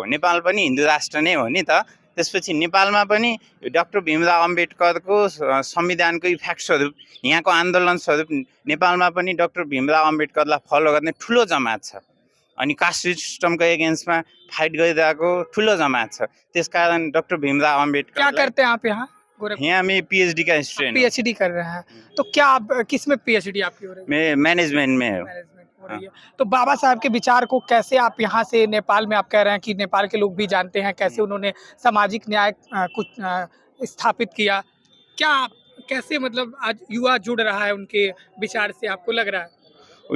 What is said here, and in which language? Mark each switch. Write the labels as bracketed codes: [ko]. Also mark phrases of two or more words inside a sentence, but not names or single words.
[ne] नेपाल पनि हिन्दू राष्ट्र नै हो नि त। त्यसपछि नेपालमा पनि डक्टर भीमराव अम्बेडकरको संविधानको इफेक्ट स्वरूप, यहाँको आन्दोलन स्वरूप नेपालमा पनि डक्टर भीमराव अम्बेडकरलाई फलो गर्ने ठुलो जमात छ। अनि [en] caste system [ne] एगेन्स्टमा फाइट गरिरहेको ठुलो जमात छ। त्यसकारण डक्टर भीमराव अम्बेडकर। [hi] क्या करते हैं आप यहाँ? गोरखपुर यहाँ मैं PhD का स्टूडेंट हूँ। PhD कर रहे हैं, तो क्या आप किस में PhD आपकी हो रही है? मैं मैनेजमेंट में हूँ। मैनेजमेंट हो रही है। तो बाबा साहब के विचार को कैसे आप यहाँ से नेपाल में, आप कह रहे हैं कि नेपाल के लोग भी जानते हैं, कैसे उन्होंने सामाजिक न्याय स्थापित किया, क्या कैसे मतलब आज युवा जुड़ रहा है उनके विचार से, आपको लग रहा है?